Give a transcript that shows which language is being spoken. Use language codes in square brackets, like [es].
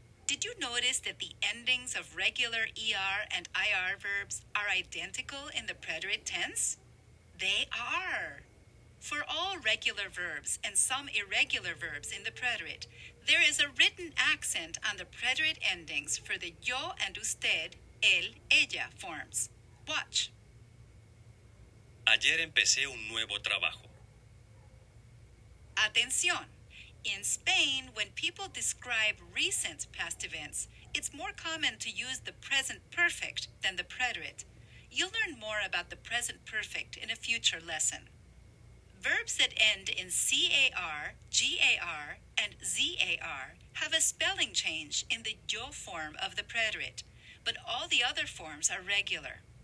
[en] Did you notice that the endings of regular ER and IR verbs are identical in the preterite tense? They are. For all regular verbs and some irregular verbs in the preterite, there is a written accent on the preterite endings for the yo and usted, él, ella forms. Watch. [es] Ayer empecé un nuevo trabajo. Atención! [en] In Spain, when people describe recent past events, it's more common to use the present perfect than the preterite. You'll learn more about the present perfect in a future lesson. Verbs that end in CAR, GAR, and ZAR have a spelling change in the yo form of the preterite, but all the other forms are regular.